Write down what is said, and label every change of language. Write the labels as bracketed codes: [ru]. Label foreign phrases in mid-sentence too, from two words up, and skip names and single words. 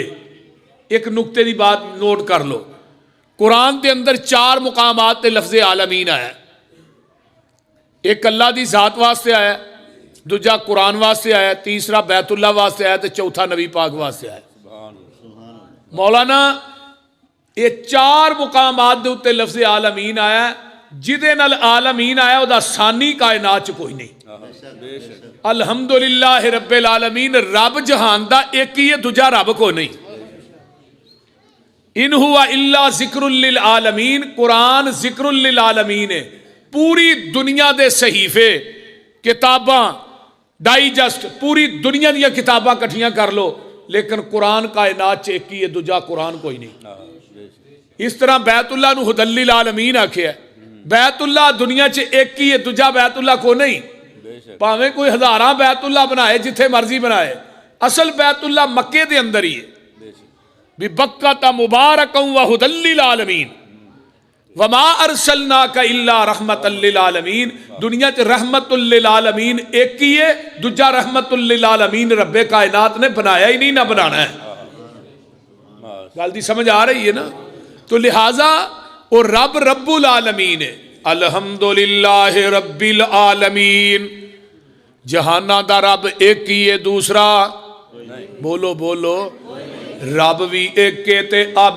[ur] ایک نکتے کی بات نوٹ کر لو، قرآن کے اندر 4 مقامات تے لفظِ عالمین آیا. [pa] اک اللہ کی ذات واسطے آیا، دوجا قرآن واسطے آیا، تیسرا بیت اللہ واسطے آیا، تو چوتھا نبی پاک واسطے آیا. مولانا یہ 4 مقامات کے اتے لفظِ عالمین آیا، جدے نال عالمین آیا اودا ثانی کائنات چ کوئی نہیں. [ar] الحمد لله رب العالمين, [pa] رب جہان دا اک ہی ہے، دوجا رب کو نہیں. [ar] إن هو إلا ذكر للعالمين, [pa] قرآن [ar] ذكر للعالمين [pa] ہے. پوری دنیا دے صحیفے کتاباں ڈائجسٹ پوری دنیا دی کتاباں کٹھیاں کر لو، لیکن قرآن کائنات چ اک ہی ہے، دوجا قرآن کوئی نہیں. اس طرح بیت اللہ نوں [ar] هدى للعالمين [pa] آکھیا، بیت اللہ دنیا چ اک ہی ہے، دوجا بیت اللہ کو نہیں. بھاویں کوئی ہزاراں بیت اللہ بنائے، جتھے مرضی بنائے، اصل بیت اللہ مکے دے اندر ہی ہے. [ar] ببكة مباركا وهدى للعالمين وما أرسلناك إلا رحمة للعالمين. [pa] دنیا چ [ar] رحمة للعالمين [pa] اک ہی ہے، دوجا [ar] رحمة للعالمين [pa] ربِ کائنات نے بنایا ہی نہیں، نہ بنانا ہے. گل دی سمجھ آ رہی ہے نا؟ تو لہٰذا او رب [ar] رب العالمين [pa] ہے. [ar] الحمد لله رب العالمين, [pa] جہاناں دا رب اک ہی ہے، دوسرا بولو بولو رب بھی اک کے تے اب